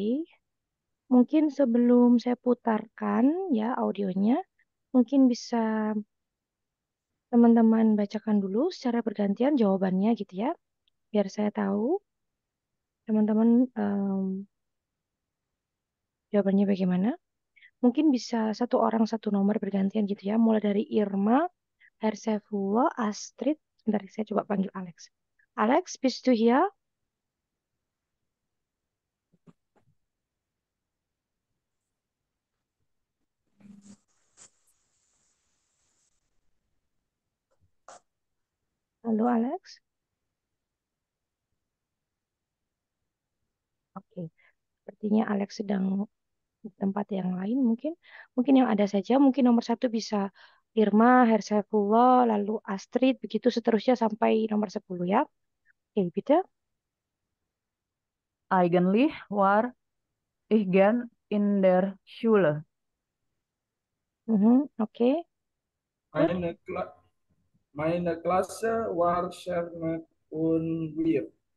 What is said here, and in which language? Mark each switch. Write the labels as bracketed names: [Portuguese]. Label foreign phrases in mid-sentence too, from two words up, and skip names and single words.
[Indonesian] Mungkin sebelum saya putarkan ya audionya, mungkin bisa teman-teman bacakan dulu secara bergantian jawabannya gitu ya, biar saya tahu teman-teman jawabannya bagaimana. Mungkin bisa satu orang satu nomor bergantian gitu ya, mulai dari Irma, Hersefula, Astrid. Sebentar, saya coba panggil Alex. [German] Alex, bist du hier? [Indonesian] Halo Alex. Oke, sepertinya Alex sedang di tempat yang lain mungkin. Mungkin yang ada saja, mungkin nomor satu bisa Irma, Hersefula, lalu Astrid, begitu seterusnya sampai nomor 10 ya. Oke, [German] bitte. Eigentlich war ich gern in der Schule. [Indonesian] Oke, good. [German] meine, Kla meine Klasse war sehr nett und wir.